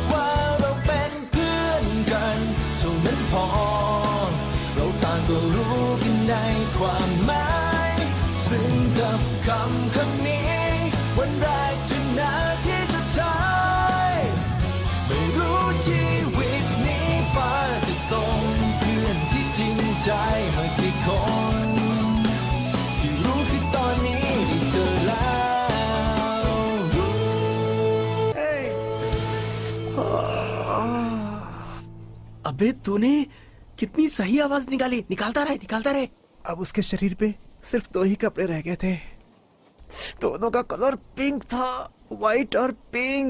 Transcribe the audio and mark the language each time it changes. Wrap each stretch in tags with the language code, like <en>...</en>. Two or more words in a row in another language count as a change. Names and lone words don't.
<th>ว่าเราเป็นเพื่อนกันเท่านั้นพอเราต่างก็รู้กันในความหมายซึ่งกับคำนี้วันแรกจนนาทีสุดท้ายไม่รู้ชีวิตนี้ฟ้าจะส่งเพื่อนที่จริงใจมากี่คนที่รู้คือตอนนี้ได้เจอแล้ว</th> <hi>अबे तूने कितनी सही आवाज निकाली। निकालता रहे निकालता रहे। अब उसके शरीर पे सिर्फ 2 ही कपड़े रह गए थे। दोनों का कलर पिंक था, व्हाइट और पिंक।</hi>